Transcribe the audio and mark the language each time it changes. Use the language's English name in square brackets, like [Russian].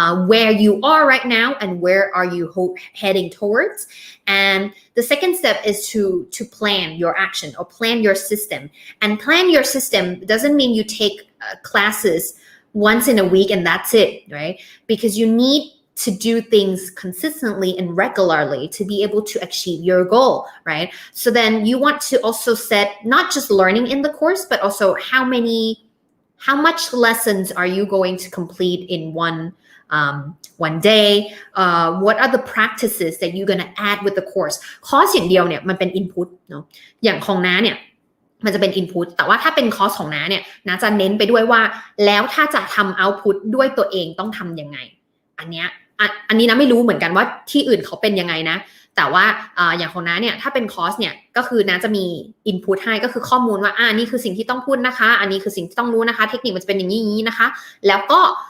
[English] where you are right now and where are you heading towards and the second step is to plan your action or plan your system and plan your system doesn't mean you take classes once in a week and that's it right because you need to do things consistently and regularly to be able to achieve your goal, right? So then you want to also set not just learning in the course, but also how much lessons are you going to complete in one day? What are the practices that you're going to add with the course? [Thai] คอร์สอย่างเดียวเนี่ยมันเป็น input เนาะอย่างของน้าเนี่ยมันจะเป็น input แต่ว่าถ้าเป็นคอร์สของน้าเนี่ยน้าจะเน้นไปด้วยว่าแล้วถ้าจะทำ output ด้วยตัวเองต้องทำยังไงอันนี้นะไม่รู้เหมือนกันว่าที่อื่นเขาเป็นยังไงนะแต่ว่าอย่างของน้าเนี่ยถ้าเป็นคอร์สเนี่ยก็คือน้าจะมี input ให้ก็คือข้อมูลว่านี่คือสิ่งที่ต้องพูดนะคะอันนี้คือสิ่งที่ต้องรู้นะคะเทคนิคมันจะเป็นอย่างนี้นะคะแล้วก็